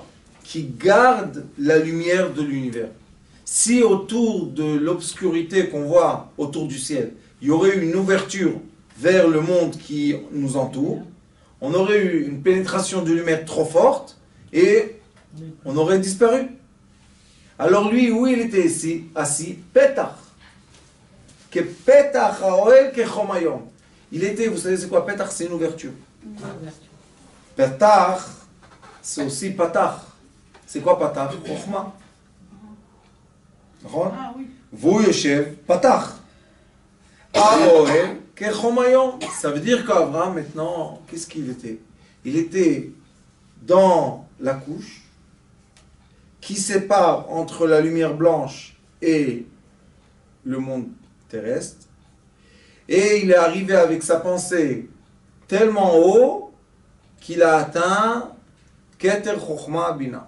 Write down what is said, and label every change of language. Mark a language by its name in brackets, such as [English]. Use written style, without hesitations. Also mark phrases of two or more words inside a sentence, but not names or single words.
[French] Qui garde la lumière de l'univers. Si autour de l'obscurité qu'on voit autour du ciel, il y aurait une ouverture vers le monde qui nous entoure, on aurait eu une pénétration de lumière trop forte et on aurait disparu. Alors lui, où il était ici, assis, Petach. [Hebrew] Que פתח האהל כחם היום. [French] Il était, vous savez c'est quoi Petach? C'est une ouverture. Petach, c'est aussi Patach. C'est quoi Patach? Chokhmah. Ah oui. [Hebrew] Vous יושב פתח. האהל כחם היום. [French] Ça veut dire qu'Abraham maintenant, qu'est-ce qu'il était? Il était dans la couche qui sépare entre la lumière blanche et le monde terrestre. Et il est arrivé avec sa pensée tellement haut qu'il a atteint [Hebrew] כתר חכמה בינה.